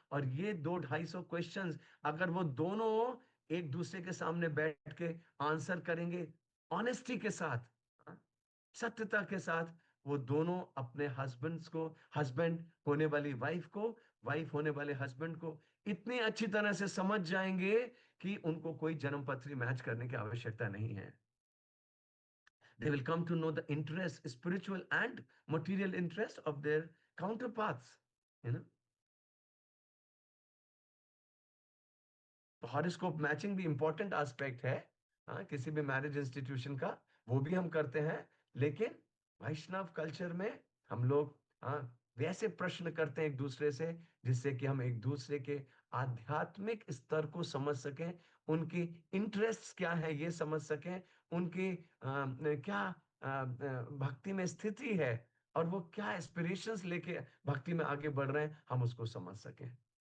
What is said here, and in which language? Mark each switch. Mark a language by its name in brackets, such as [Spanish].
[Hindi] और ये 250 क्वेश्चंस अगर वो दोनों एक दूसरे के सामने बैठ के आंसर करेंगे, ऑनेस्टी के साथ, हाँ, सत्यता के साथ, वो दोनों अपने हस्बैंड्स को, हस्बैंड होने वाली वाइफ को, वाइफ होने वाले हस्बैंड को इतनी अच्छी तरह से समझ जाएंगे कि उनको कोई जन्म पत्री मैच करने की आवश्यकता नहीं है। [English] They will come to know the interest, spiritual and material interest of their counterparts, you know. [Hindi] तो हॉरोस्कोप मैचिंग भी इंपॉर्टेंट एस्पेक्ट है, हाँ, किसी भी मैरिज इंस्टीट्यूशन का, वो भी हम करते हैं। लेकिन वैष्णव कल्चर में हम लोग, हाँ, वैसे प्रश्न करते हैं एक दूसरे से, जिससे कि हम एक दूसरे के आध्यात्मिक स्तर को समझ सकें, उनकी इंटरेस्ट क्या है ये समझ सकें, उनकी क्या भक्ति में स्थिति है, और वो क्या एस्पिरेशंस लेके भक्ति में आगे बढ़ रहे हैं, हम उसको समझ सकें।